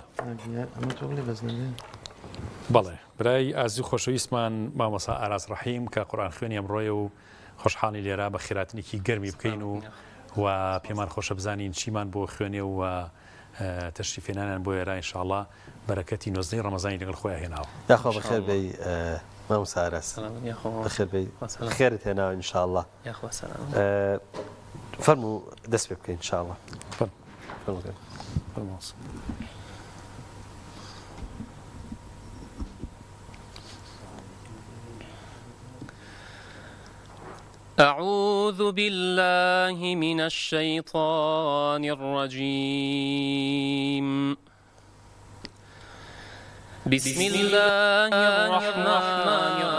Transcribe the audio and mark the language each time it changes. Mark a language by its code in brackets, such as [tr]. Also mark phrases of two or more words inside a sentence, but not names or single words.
[ckb] بەڵێ برای ئازیو خۆشەویستمان مامۆستا ئاراز ڕەحیم کە قورآن خوێنی ئەمڕۆیە و خۆشحاڵی لێرا بە خێراتنێکی گەرمی بکەین و پێمان خۆشە بزانین چیمان بۆ خوێنێ و تەشریفێنانیان بۆ ئێرە ئینشاءالله بەرەکەتی نۆزدەی ڕەمەزانی لەگەڵ خۆیان هێناوە یاخوا بەخێر بێی مامۆستا ئاراز بەخێر بێی خێرت هێناوە ئینشاءالله فەرموو دەست پێ بکەین ئینشاءالله [ar] أعوذ بالله من الشيطان الرجيم بسم الله الرحمن